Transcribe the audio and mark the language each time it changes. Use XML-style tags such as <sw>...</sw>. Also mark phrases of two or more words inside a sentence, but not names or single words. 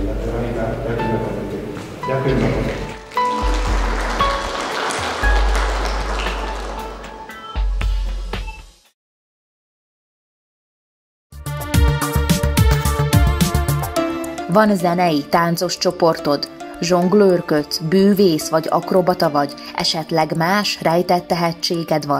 <sk>Takže Anika, ďakujem za to. Ďakujem za to.</sk> <hu>Van zenei, táncos csoportod, zsonglőrködsz, bűvész vagy akrobata vagy, esetleg más rejtett tehetséged van.</hu>